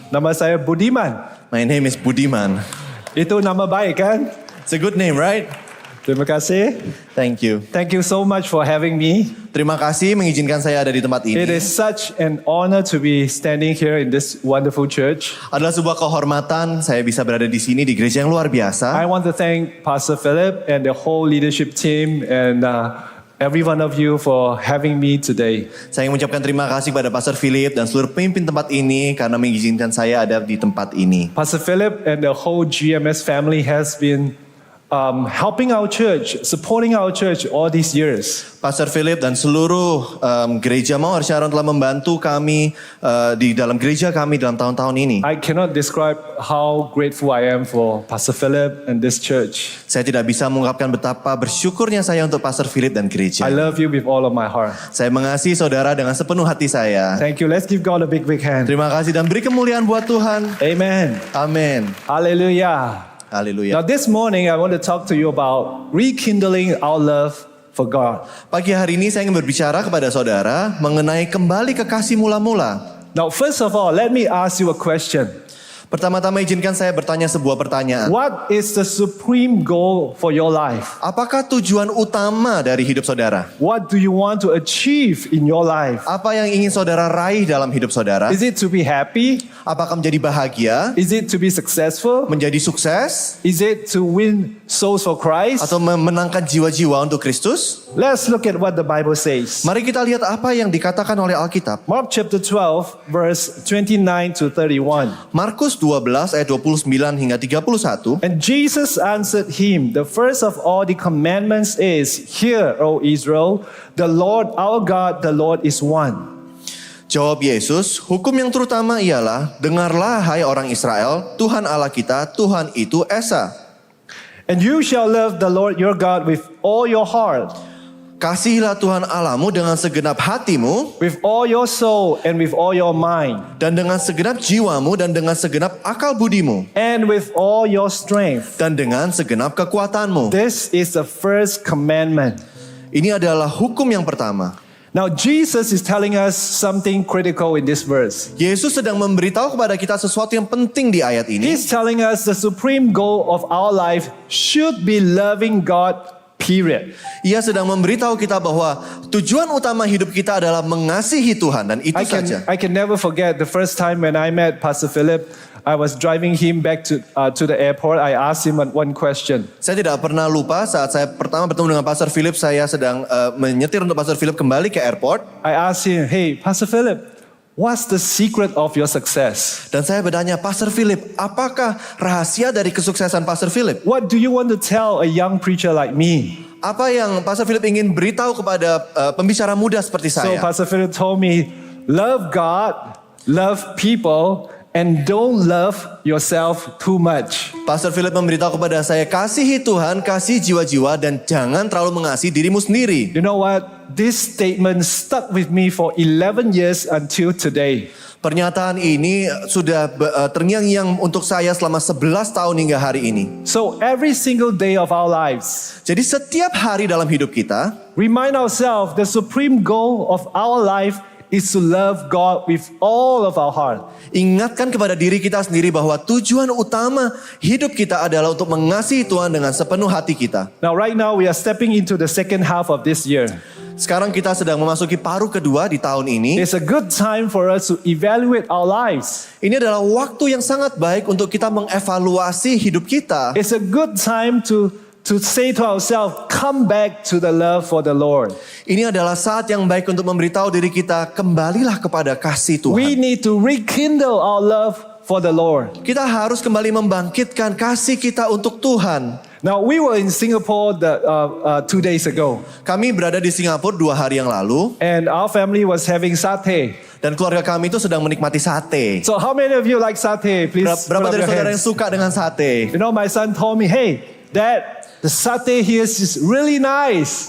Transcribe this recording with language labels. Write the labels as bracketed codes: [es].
[id] Nama saya Budiman. [en] My name is Budiman. [id] Itu nama baik kan? [en] It's a good name, right? [id] Terima kasih. [en] Thank you. Thank you so much for having me. [id] Terima kasih mengizinkan saya ada di tempat [en] It [id] ini. [en] is such an honor to be standing here in this wonderful church. [id] Adalah sebuah kehormatan saya bisa berada di sini di gereja yang luar [en] I [id] biasa. [en] want to thank Pastor Philip and the whole leadership team and every one of you for having me today. [id] Saya ingin mengucapkan terima kasih kepada Pastor Philip dan seluruh pemimpin tempat ini karena mengizinkan saya ada di tempat ini. [en] Pastor Philip and the whole GMS family has been helping our church, supporting our church all these years. [id] Pastor Philip dan seluruh gereja Mawar Sharon telah membantu kami di dalam gereja kami dalam tahun-tahun ini. [en] I cannot describe how grateful I am for Pastor Philip and this church. [id] Saya tidak bisa mengungkapkan betapa bersyukurnya saya untuk Pastor Philip dan gereja. [en] I love you with all of my heart. [id] Saya mengasihi saudara dengan sepenuh hati saya. [en] Thank you. Let's give God a big hand. [id] Terima kasih dan beri kemuliaan buat Tuhan. [en] Amen. [id] Amin. [en] Hallelujah. Now [id] Haleluya. [en] this morning I want to talk to you about rekindling our love for God. [id] Pagi hari ini saya ingin berbicara kepada saudara mengenai kembali ke kasih mula-mula. [en] Now first of all, let me ask you a question. [id] Pertama-tama izinkan saya bertanya sebuah pertanyaan. [en] What is the supreme goal for your life? [id] Apakah tujuan utama dari hidup saudara? [en] What do you want to achieve in your life? [id] Apa yang ingin saudara raih dalam hidup saudara? [en] Is it to be happy? [id] Apakah menjadi bahagia? [en] Is it to be successful? [id] Menjadi sukses? [en] Is it to win souls for Christ? [id] Atau memenangkan jiwa-jiwa untuk Kristus? [en] Let's look at what the Bible says. [id] Mari kita lihat apa yang dikatakan oleh Alkitab. [en] Mark chapter 12 verse 29 to 31. [id] Markus 12 ayat 29 hingga 31. [en] And Jesus answered him, the first of all the commandments is, Hear, O Israel, the Lord our God, the Lord is one. [id] Jawab Yesus, hukum yang terutama ialah, dengarlah hai orang Israel, Tuhan Allah kita, Tuhan itu Esa. [en] And you shall love the Lord your God with all your heart, [id] Kasihilah Tuhan Allahmu dengan segenap hatimu, [en] with all your soul, and with all your mind, [id] dan dengan segenap jiwamu, dan dengan segenap akal budimu, [en] and with all your strength. [id] dan dengan segenap kekuatanmu. [en] This is the first commandment. [id] Ini adalah hukum yang pertama. [en] Now, Jesus is telling us something critical in this verse. [id] Yesus sedang memberitahu kepada kita sesuatu yang penting di ayat ini. [en] He's telling us the supreme goal of our life should be loving God, period. [id] Ia sedang memberitahu kita bahwa tujuan utama hidup kita adalah mengasihi Tuhan, dan itu saja. [en] I can never forget the first time when I met Pastor Philip. I was driving him back to the airport. I asked him one question. [id] Saya tidak pernah lupa saat saya pertama bertemu dengan Pastor Philip, saya sedang menyetir untuk Pastor Philip kembali ke airport. [en] I asked him, hey, Pastor Philip, what's the secret of your success? [id] Dan saya bertanya, Pastor Philip, apakah rahasia dari kesuksesan Pastor Philip? [en] What do you want to tell a young preacher like me? [id] Apa yang Pastor Philip ingin beritahu kepada pembicara muda seperti [en] So [id] saya? [en] Pastor Philip told me, love God, love people, and don't love yourself too much. [id] Pastor Philip memberitahu kepada saya, kasihi Tuhan, kasih jiwa-jiwa, dan jangan terlalu mengasihi dirimu sendiri. [en] You know what? This statement stuck with me for 11 years until today. [id] Pernyataan ini sudah terngiang-ngiang untuk saya selama 11 tahun hingga hari ini. [en] So every single day of our lives, [id] Jadi setiap hari dalam hidup kita, [en] remind ourselves the supreme goal of our life is to love God with all of our heart. [id] ingatkan kepada diri kita sendiri bahwa tujuan utama hidup kita adalah untuk mengasihi Tuhan dengan sepenuh hati kita. [en] Now, right now, we are stepping into the second half of this year. [id] Sekarang kita sedang memasuki paruh kedua di tahun ini. [en] It's a good time for us to evaluate our lives. [id] Ini adalah waktu yang sangat baik untuk kita mengevaluasi hidup kita. [en] It's a good time to say to ourselves, come back to the love for the Lord. [id] Ini adalah saat yang baik untuk memberitahu diri kita, kembalilah kepada kasih [en] We [id] Tuhan. [en] need to rekindle our love for the Lord. [id] Kita harus kembali membangkitkan kasih kita untuk Tuhan. [en] Now, we were in Singapore 2 days ago, [id] Kami berada di Singapura 2 hari yang lalu, [en] and our family was having satay. [id] dan keluarga kami itu sedang menikmati sate. [en] So, how many of you like satay? Please [id] Berapa dari [en] your [id] saudara yang [en] hands. [id] suka dengan sate? [en] You know, my son told me, hey, Dad, the satay here is really nice.